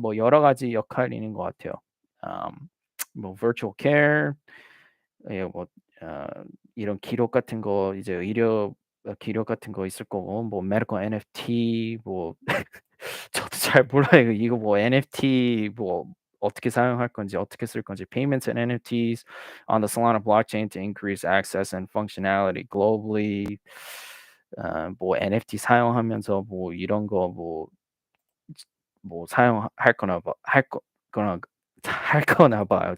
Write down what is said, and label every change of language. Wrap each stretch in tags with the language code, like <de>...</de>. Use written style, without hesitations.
<ko>뭐 여러 가지 역할이 있는 것 같아요. 뭐 virtual care, 예, 뭐 어, 이런 기록 같은 거 이제 의료 기록 같은 거 있을 거고 뭐 medical NFT 뭐 저도 잘 몰라요.</ko> <en>이거 뭐 NFT 뭐 어떻게 사용할 건지 어떻게 쓸 건지 payments and NFTs on the Solana blockchain to increase access and functionality globally.</en> <ko>뭐 NFT 사용하면서 뭐 이런 거 뭐 사용할 거나 거나 할 거나 봐요.</ko>